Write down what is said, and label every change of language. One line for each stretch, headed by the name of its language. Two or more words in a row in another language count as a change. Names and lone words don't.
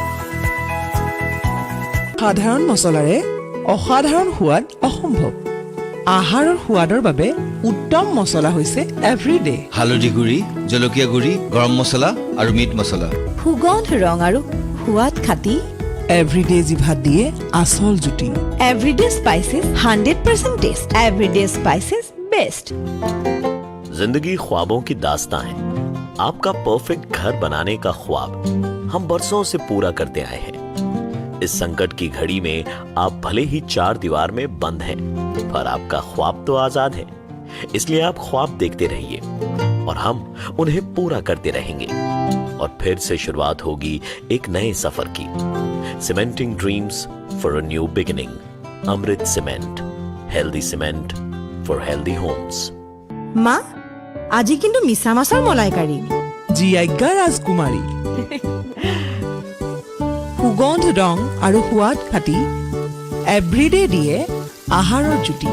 Assamese: সাধাৰণ মছলাৰে অসাধাৰণ সোৱাদ অসম্ভৱ আহাৰৰ সোৱাদৰ বাবে উত্তম মছলা হৈছে এভৰিডে হালধি গুড়ি জলকীয়া গুড়ি গৰম মছলা আৰু মিট মছলা সুগন্ধ ৰং আৰু সোৱাদ খাটি এভৰিডে জিভাত দিয়ে আচল জুতি এভৰিডে স্পাইচেছ 100% টেষ্ট এভৰিডে স্পাইচেছ বেষ্ট
Hindi: जिंदगी ख्वाबों की दास्तां है आपका परफेक्ट घर बनाने का ख्वाब हम बरसों से पूरा करते आए हैं इस संकट की घड़ी में आप भले ही 4 दीवार में बंद हैं पर आपका ख्वाब तो आजाद है इसलिए आप ख्वाब देखते रहिए और हम उन्हें पूरा करते रहेंगे और फिर से शुरुआत होगी एक नए सफर की
English: Cementing dreams for a new beginning
Hindi: अमृत सीमेंट
English: healthy cement for healthy homes
Assamese: মা আজি কিন্তু মিছা মাছৰ মলাইকাৰী জি আজ্ঞা ৰাজকুমাৰী সুগন্ধ ৰং আৰু সোৱাদ খাটি এভৰিডে দিয়ে আহাৰৰ জুতি